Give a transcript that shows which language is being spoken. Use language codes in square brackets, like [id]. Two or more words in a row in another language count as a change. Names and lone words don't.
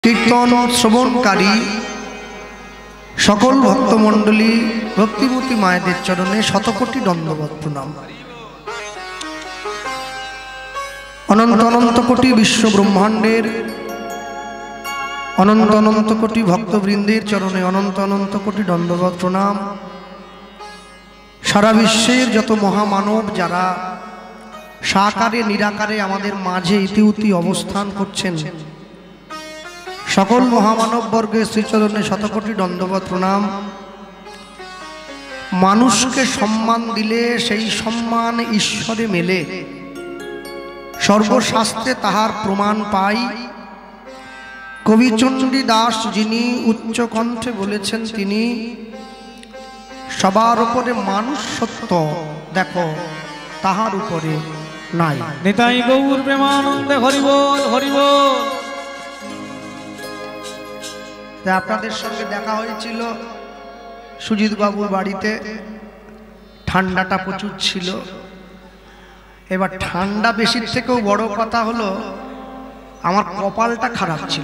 [bn] কীর্তন শ্রবণকারী সকল ভক্তমণ্ডলী ভক্তিমতী মায়েদের চরণে শতকোটি দণ্ডবৎ প্রণাম। অনন্ত অনন্ত কোটি বিশ্ব ব্রহ্মাণ্ডের অনন্ত অনন্ত কোটি ভক্তবৃন্দের চরণে অনন্ত অনন্ত কোটি দণ্ডবৎ প্রণাম। সারা বিশ্বের যত মহামানব যারা সাকারে নিরাকারে আমাদের মাঝে ইতিউতি অবস্থান করছেন সকল মহামানব বর্গে শ্রীচরণে শতকোটি দণ্ডবৎ প্রণাম। মানুষ কে সম্মান দিলে সেই সম্মান ঈশ্বরে মেলে সর্বশাস্ত্রে তাহার প্রমাণ পাই। কবিচণ্ডী দাস যিনি উচ্চ কণ্ঠে বলেছেন তিনি সবার উপরে মানুষ সত্য দেখো তাহার উপরে নাই। নিতাই গৌর প্রেমানন্দে হরি বোল হরি বোল। আপনাদের সঙ্গে দেখা হয়েছিল সুজিত বাবুর বাড়িতে। ঠান্ডাটা প্রচুর ছিল। এবার ঠান্ডা বেশির থেকেও বড় কথা হলো আমার কপালটা খারাপ ছিল।